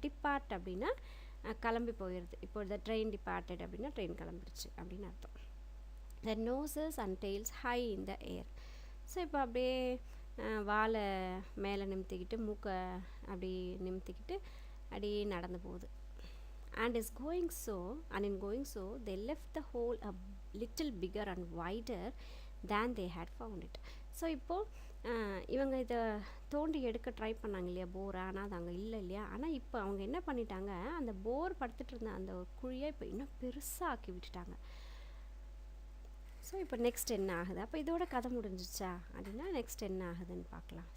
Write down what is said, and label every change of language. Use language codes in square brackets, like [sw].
[ta] Depart அப்படின்னா கிளம்பி போயிடுது. இப்போ [en] the train departed [ta] அப்படின்னா ட்ரெயின் கிளம்பிடுச்சு அப்படின்னு அர்த்தம். [en] The noses and tails high in the air. [ta] So இப்போ அப்படியே வாலை மேலே நிமித்திக்கிட்டு மூக்கை அப்படி நிமித்திக்கிட்டு அப்படியே நடந்து போகுது. [en] And in going so they left the hole a little bigger and wider than they had found it. [ta] So இப்போது இவங்க இதை தோண்டி எடுக்க ட்ரை பண்ணாங்க இல்லையா போரை, ஆனால் அது அங்கே இல்லை இல்லையா. ஆனால் இப்போ அவங்க என்ன பண்ணிட்டாங்க, அந்த போர் படுத்துட்டு இருந்த அந்த குழியை இப்போ இன்னும் பெருசாக ஆக்கி விட்டுட்டாங்க. ஸோ இப்போ நெக்ஸ்ட் என்ன ஆகுது, அப்போ இதோட கதை முடிஞ்சிச்சா அப்படின்னா நெக்ஸ்ட் என்ன ஆகுதுன்னு பார்க்கலாம்.